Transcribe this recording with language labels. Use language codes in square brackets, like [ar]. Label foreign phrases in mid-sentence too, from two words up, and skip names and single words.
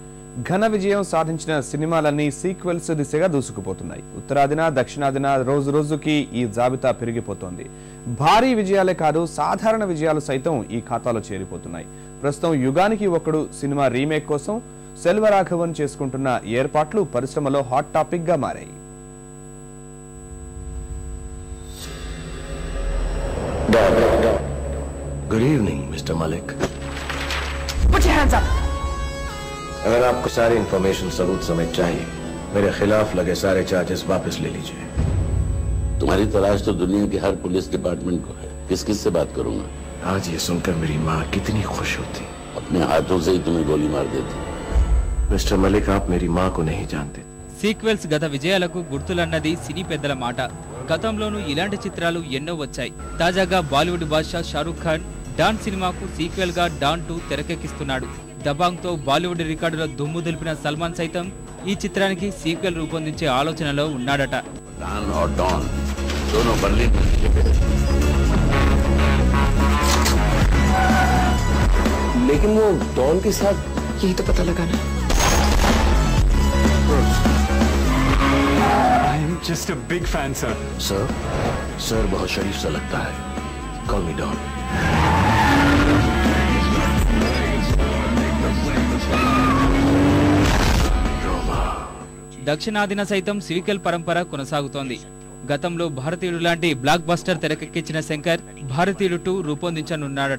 [te] ఘన విజయం సాధించిన సినిమాలన్నీ సీక్వెల్స్ దిశగా దూసుకుపోతున్నాయి. ఉత్తరాదిన దక్షిణాదిన రోజు రోజుకి ఈ జాబితా పెరిగిపోతోంది. భారీ విజయాలే కాదు, సాధారణ విజయాలు సైతం ఈ ఖాతాలో చేరిపోతున్నాయి. ప్రస్తుతం యుగానికి ఒకడు సినిమా రీమేక్ కోసం సెల్వరాఘవన్ చేసుకుంటున్న ఏర్పాట్లు పరిశ్రమలో [en] hot topic [te] గా మారాయి. [en] Good evening, Mr. Malik. Put your hands up. [hi] अगर आपको सारी इंफॉर्मेशन सबूत समेत चाहिए, मेरे खिलाफ लगे सारे चार्जेस वापस ले लीजिए। तुम्हारी तलाश तो दुनिया के हर पुलिस डिपार्टमेंट को है। किस किस से बात करूंगा? आज ये सुनकर मेरी माँ कितनी खुश होती। अपने हाथों से ही तुम्हें गोली मार देती। मिस्टर मलिक, आप मेरी माँ को नहीं जानते। [te] సీక్వెల్స్ గత విజయాలకు గుర్తులన్నది సినీ పెద్దల మాట. గతంలోనూ ఇలాంటి చిత్రాలు ఎన్నో వచ్చాయి. తాజాగా బాలీవుడ్ బాద్షా షారూఖ్ ఖాన్ డాన్ సినిమాకు సీక్వెల్ గా డాన్ 2 తెరకెక్కిస్తున్నాడు. దబాంగ్ తో బాలీవుడ్ రికార్డులో దుమ్ము దులిపిన సల్మాన్ సైతం ఈ చిత్రానికి సీక్వెల్ రూపొందించే ఆలోచనలో ఉన్నాడట. [hi] డాన్ और डॉन दोनों बर्लिन में छिपे हैं। लेकिन वो डॉन के साथ यही तो पता लगाना है। [en] I am just a big fan, sir. [hi] सर बहुत शरीफ सा लगता है। [en] Call me Don. [te] దక్షిణాదిన సైతం సీక్వెల్ పరంపర కొనసాగుతోంది. గతంలో భారతీయుడు లాంటి [en] block buster [te] తెరకెక్కించిన శంకర్ భారతీయుడు 2 రూపొందించనున్నాడట.